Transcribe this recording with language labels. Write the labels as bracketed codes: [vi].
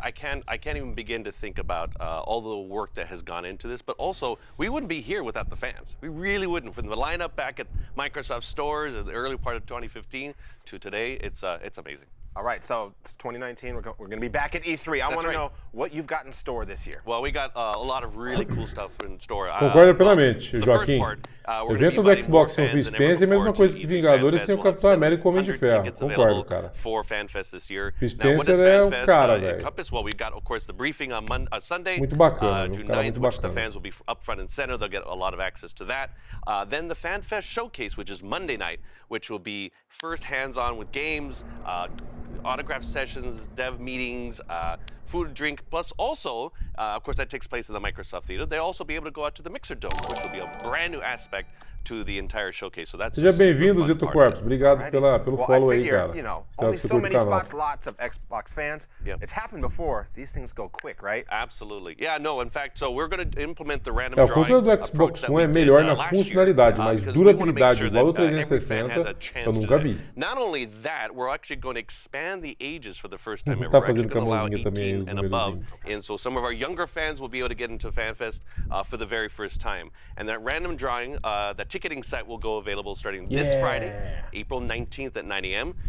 [en] I can't even begin to think about all the work that has gone into this, but also we wouldn't be here without the fans. We really wouldn't. From the lineup back at Microsoft stores in the early part of 2015 to today, it's amazing. All right, so it's 2019. We're going to be back at E3. I want to know what you've got in store this year. Well, we got a lot of really cool stuff in store. [pt] Concordo plenamente, Joaquim. O evento do Xbox São Phil Spencer é a mesma coisa que Vingadores sem o Capitão América e o Homem de Ferro. Concordo, cara. [en] For FanFest this year. [pt] Phil Spencer é o cara, velho. [en] Well, we've got, of course, the briefing on Sunday, [pt] muito bacana, [en] June 9th, which the fans will be up front and center. They'll get a lot of access to that. Then the FanFest Showcase, which is Monday night, which will be first hands-on with games, autograph sessions, dev meetings, food and drink, plus also, of course, that takes place in the Microsoft Theater. They'll also be able to go out to the Mixer Dome, which will be a brand new aspect to the entire showcase. So that's [pt] Seja bem-vindo, Zito Corpus. Obrigado pelo follow aí, cara. [en] You know, only so many spots, lots of Xbox fans. Yep. It's happened before. These things go quick, right? Absolutely. Yeah, no, in fact, so we're going to implement the random [pt] o [en] drawing. [pt] controle do Xbox One é melhor na funcionalidade, mas durabilidade igual ao 360 eu nunca vi. [en] Not only that, we're actually going to expand the ages for the first time ever. [pt] Tá [en] We're actually [pt] fazendo [en] going to allow [pt] caminhozinho também [en] 18 and above. And so some of our younger fans will be able to get into FanFest for the very first time. And that random drawing, that ticketing site will go available starting this Friday, April 19th at 9 a.m.